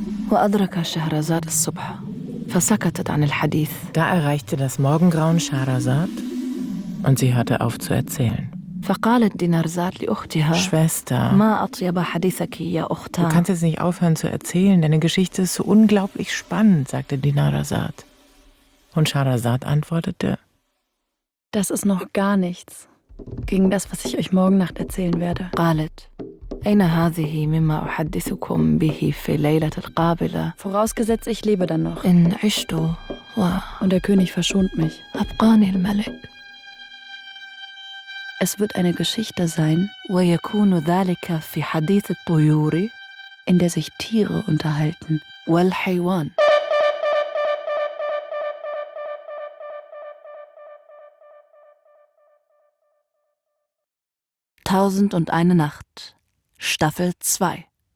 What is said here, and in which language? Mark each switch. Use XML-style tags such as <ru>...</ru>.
<ar>وأدركت شهرزاد الصبح فسكتت عن الحديث.</ar> <de>Da erreichte das Morgengrauen Shahrazad und sie hörte auf zu erzählen.</de> <ar>فقالت دينارزاد لأختها:</ar> <de>Schwester,</de> <ar>ما أطيب حديثك يا أختا.</ar> <de>Du kannst jetzt nicht aufhören zu erzählen, deine Geschichte ist so unglaublich spannend, sagte Dinarzad. Und Shahrazad antwortete: Das ist noch gar nichts gegen das, was ich euch morgen Nacht erzählen werde.</de> <ar>قالت: أين هذه مما أحدثكم به في ليلة القابلة؟</ar> <de>Vorausgesetzt, ich lebe dann noch.</de> <ar>إن عشت</ar> <de>und der König verschont mich.</de> <ar>أبقاني الملك.</ar> <de>Es wird eine Geschichte sein,</de> <ar>ويكون ذلك في حديث الطيور,</ar> <de>in der sich Tiere unterhalten.</de> <ar>والحيوان.</ar> <de>Tausend und eine Nacht. Staffel 2.</de>